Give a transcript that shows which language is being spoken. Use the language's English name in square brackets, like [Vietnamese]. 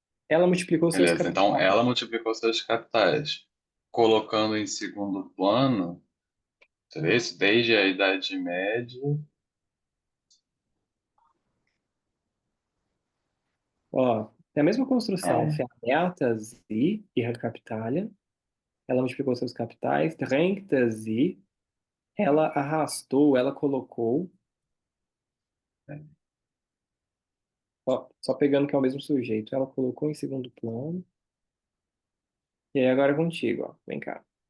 [Portuguese] Ela multiplicou seus Beleza. Então capitais. ela multiplicou seus capitais. Colocando em segundo plano, seria isso? Desde a Idade Média. Ó, tem a mesma construção. Não. [German] Vermehrte sie ihre Kapitalien. [Portuguese] Ela multiplicou seus capitais. [German] Drängte sie. [Portuguese] Ela arrastou, ela colocou. Ó, só pegando que é o mesmo sujeito. Ela colocou em segundo plano. E aí agora é contigo, ó. Vem cá.